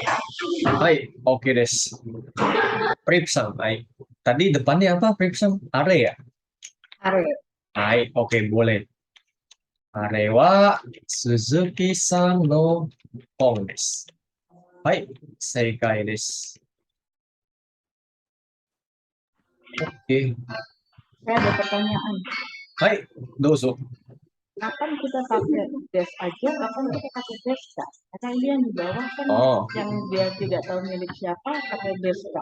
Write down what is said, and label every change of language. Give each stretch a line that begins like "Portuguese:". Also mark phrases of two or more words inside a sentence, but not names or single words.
Japanese: はい、オケです。Pripsang、はい.
Indonesian: Tadi depannya apa, Pripsang? Are ya? Are. Hai, oke, boleh.
Japanese: あれは鈴木さんの本です. はい、正解です.
Indonesian: Oke. Saya ada pertanyaan.
Japanese: はい、どうぞ.
Indonesian: Kapan kita pakai des aja, kapan kita pakai deska? Karena ini yang di bawah kan yang dia tidak tahu milik siapa pakai deska.